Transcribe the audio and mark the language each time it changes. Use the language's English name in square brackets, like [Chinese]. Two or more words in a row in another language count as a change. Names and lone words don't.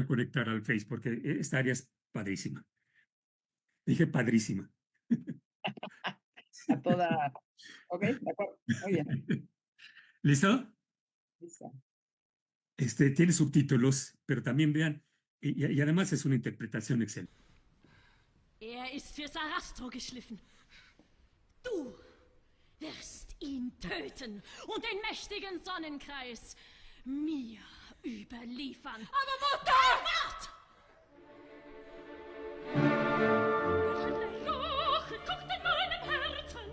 [Spanish] puedan conectar al Face, porque esta área es padrísima. Dije padrísima. a toda, ok, de acuerdo, muy bien. ¿Listo? Listo. Tiene subtítulos, pero también vean, y además es una interpretación excelente. [German] Ist für Sarastro geschliffen. Du wirst ihn töten und den mächtigen Sonnenkreis mir überliefern. Aber Mutter! Wart! Ein Joch kocht in meinem Herzen.